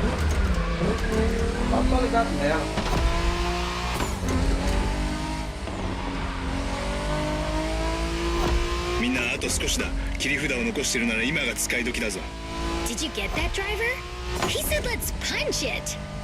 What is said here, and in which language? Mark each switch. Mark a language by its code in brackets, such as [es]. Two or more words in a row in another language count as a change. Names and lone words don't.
[pt] Só tô ligado nela. [ja] みんなあと少しだ。切り札を残してるなら今が使い時だぞ。 [en] Did you get that, driver? He said let's punch it.